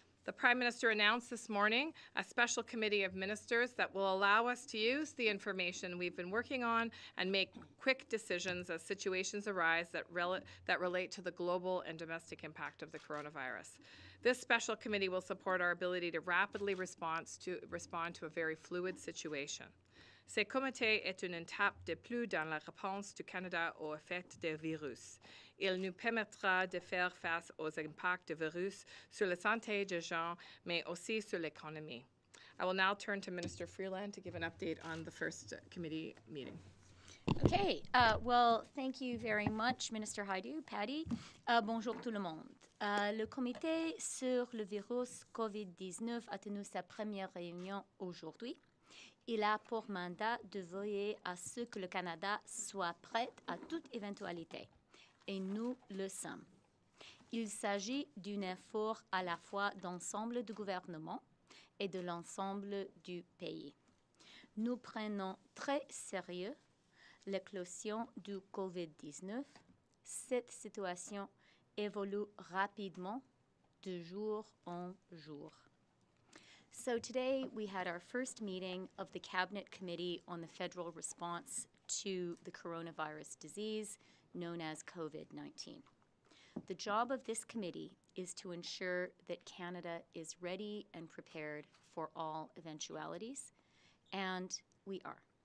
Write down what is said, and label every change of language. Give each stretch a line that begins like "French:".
English: The Prime Minister announced this morning a special committee of ministers that will allow us to use the information we've been working on and make quick decisions as situations arise that relate to the global and domestic impact of the coronavirus. This special committee will support our ability to rapidly respond to a very fluid situation.
French: Ce comité est une étape de plus dans la réponse du Canada aux effets du virus. Il nous permettra de faire face aux impacts du virus sur la santé des gens, mais aussi sur l'économie.
English: I will now turn to Minister Freeland to give an update on the first committee meeting. Okay, well, thank you very much, Minister Hajdu, Patty.
French: Bonjour tout le monde. Le comité sur le virus COVID-19 a tenu sa première réunion aujourd'hui. Il a pour mandat de veiller à ce que le Canada soit prêt à toute éventualité, et nous le sommes. Il s'agit d'un effort à la fois d'ensemble du gouvernement et de l'ensemble du pays. Nous prenons très sérieux l'éclosion du COVID-19. Cette situation évolue rapidement de jour en jour.
English: So today we had our first meeting of the Cabinet Committee on the Federal Response to the Coronavirus Disease, known as COVID-19. The job of this committee is to ensure that Canada is ready and prepared for all eventualities, and we are.